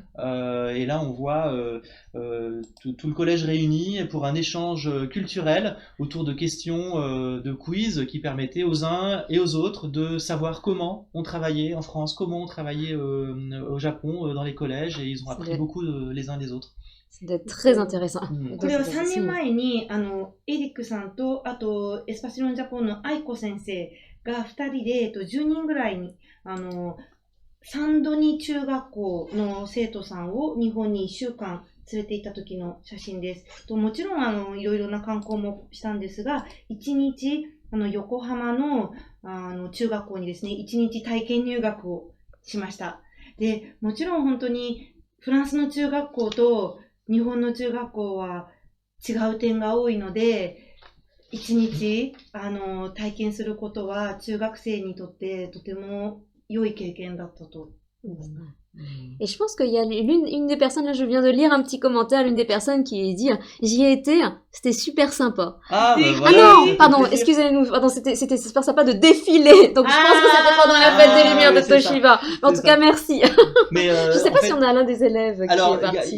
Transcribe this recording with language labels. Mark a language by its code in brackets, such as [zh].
[fr] Et là, on voit tout le collège réuni pour un échange culturel autour de questions de quiz qui permettaient aux uns et aux autres de savoir comment on travaillait en France, comment on travaillait au Japon dans les collèges, et ils ont appris beaucoup les uns des autres. C'est très intéressant. [ja] これは3年前にエリックさんとあとエスパシロンジャポンの愛子先生が2人で10人ぐらいにサンドニ中学校の生徒さんを日本に1週間連れて行った時の写真です。もちろんいろいろな観光もしたんですが、1日横浜の中学校にですね、1日体験入学をしました。で、もちろん本当にフランスの中学校と日本の中学校は違う点が多いので、1日体験することは中学生にとってとても良い経験だったと思います。 [fr] Et je pense qu'il y a une des personnes, là je viens de lire un petit commentaire, l'une des personnes qui dit « J'y ai été, c'était super sympa ». Ah non, pardon, excusez-nous, pardon, c'était super sympa de défiler, donc je pense que c'était pendant la fête des Lumières de Toshiba. En tout cas, merci. Mais je sais pas si on a l'un des élèves qui est parti...